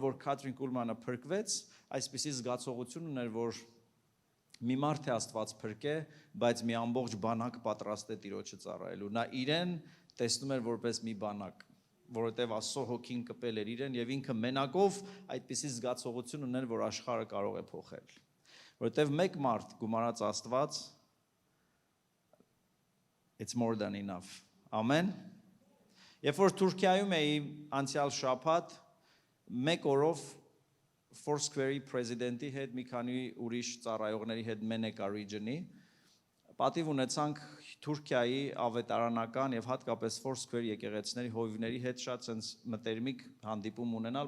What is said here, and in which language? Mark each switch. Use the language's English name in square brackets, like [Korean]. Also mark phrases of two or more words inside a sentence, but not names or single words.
[Armenian] որ Քաթրին Քուլմանը փրկվեց, այսպիսի զգացողություն ուներ, որ մի մարդ է Աստված փրկե, բայց մի ամբողջ բանակ պատրաստ է Տիրոջը ծառայելու։ Նա իրեն տեսնում էր որպես մի բանակ, որովհետև Աստծո հոգին կպել էր իրեն եւ ինքը մենակով այդպիսի զգացողություն ուներ, որ աշխարհը կարող է փոխել։ Որովհետև մեկ մարդ գումարած Աստված [English] it's more than enough. [Armenian] Ամեն։ Երբ որ Թուրքիայում էի անցյալ շաբաթ, մեկ օրով Foursquare-ի պրեզիդենտի հետ մի քանի ուրիշ ծառայողների հետ Մենեկա region-ի պատիվ ունեցանք Թուրքիայի ավետարանական եւ հատկապես Foursquare եկեղեցիների հովիվների հետ շատ sense մտերմիկ հանդիպում ունենալ,